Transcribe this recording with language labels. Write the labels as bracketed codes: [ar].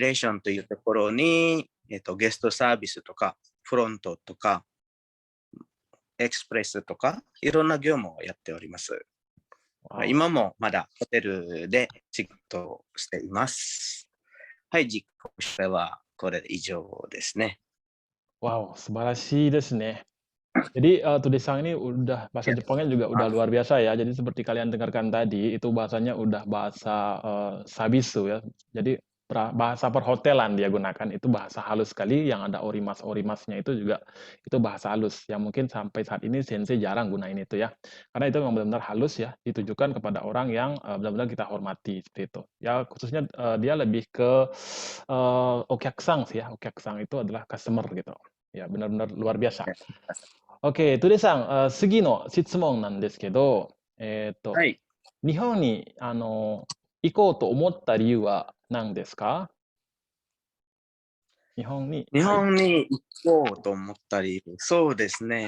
[ja] レーションというところに、ゲストサービスとか、フロントとか、エクスプレスとか、いろんな業務をやっております。わお、今もまだホテルで仕事をしています。はい、実行してはこれで以上ですね。 wow, sebalasi desu ne. [id] Jadi, Tudesang ini udah bahasa Ya, Jepangnya juga udah luar biasa ya. Jadi seperti kalian dengarkan tadi, itu bahasanya udah bahasa, Sabisu ya. Jadi bahasa perhotelan dia gunakan, itu bahasa halus sekali yang ada orimas-orimasnya itu juga itu bahasa halus, yang mungkin sampai saat ini sensei jarang gunain itu ya. Karena itu memang benar-benar halus ya, ditujukan kepada orang yang, benar-benar kita hormati, seperti itu. Ya khususnya, dia lebih ke, okyaksan sih ya, okyaksan itu adalah customer gitu. Ya benar-benar luar biasa. [ja] OK、トゥデさん、次の質問なんですけど、はい。日本に、行こうと思った理由は何ですか？日本に、日はい。本に行こうと思ったり、そうですね。